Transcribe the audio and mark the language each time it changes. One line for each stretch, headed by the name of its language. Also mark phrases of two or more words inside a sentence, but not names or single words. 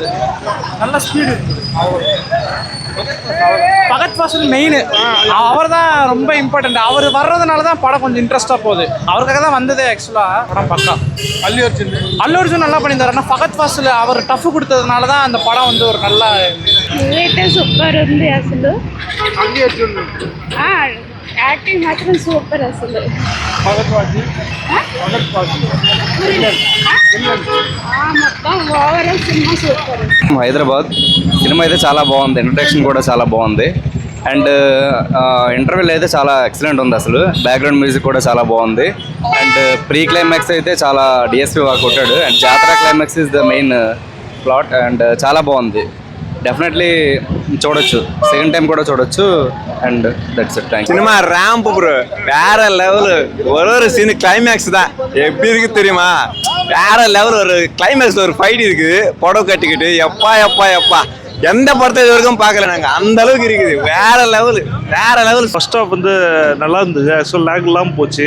Tamil: நல்ல ஸ்பீடு இருந்தது. பகத் ஃபாசில் மெயின், அவர் தான் ரொம்ப இம்பார்ட்டன்ட். அவர் வர்றதுனால தான் படம் கொஞ்சம் இன்ட்ரெஸ்டாக போகுது. அவருக்காக தான் வந்ததே ஆக்சுவலாக படம் பக்கா. அல்லு அர்ஜுன் நல்லா பண்ணியிருந்தார். ஆனால் பகத் ஃபாசில் அவர் டஃப் கொடுத்ததுனால தான் அந்த படம் வந்து ஒரு நல்ல
Telugu: సూపర్ ఉంది అసలు. యాక్టింగ్ మాత్రం సూపర్ అసలు. మొత్తం ఓవరాల్ సినిమా సూపర్. హైదరాబాద్ సినిమా అయితే చాలా బాగుంది. ఇంట్రడక్షన్ కూడా చాలా బాగుంది. అండ్ ఇంటర్వెల్ అయితే చాలా ఎక్సలెంట్ ఉంది. అసలు
English: background music
Telugu: కూడా చాలా బాగుంది. అండ్
English: pre climax
Telugu: అయితే చాలా డిఎస్పీ బాగా కొట్టాడు.
English: And జాతర climax is the main plot. And
Telugu: చాలా బాగుంది. டெஃபினெட்லி చూడొచ్చు,
English: second time
Telugu: கூட చూడొచ్చు.
English: And that's it. Thanks. cinema ramp bro,
Tamil: வேற லெவலு. ஒரு
English: scene climax
Tamil: தான் எப்படி இருக்கு தெரியுமா? வேற லெவல். ஒரு கிளைமேக்ஸ் ஒரு ஃபைட் இருக்குது, புடவை கட்டிக்கிட்டு. எப்பா எந்த படத்தை இது வரைக்கும் பார்க்கல நாங்கள். அந்த அளவுக்கு இருக்குது. வேற லெவல்.
English: first half
Tamil: வந்து நல்லா இருந்தது.
English: actual lag
Tamil: இல்லாமல் போச்சு.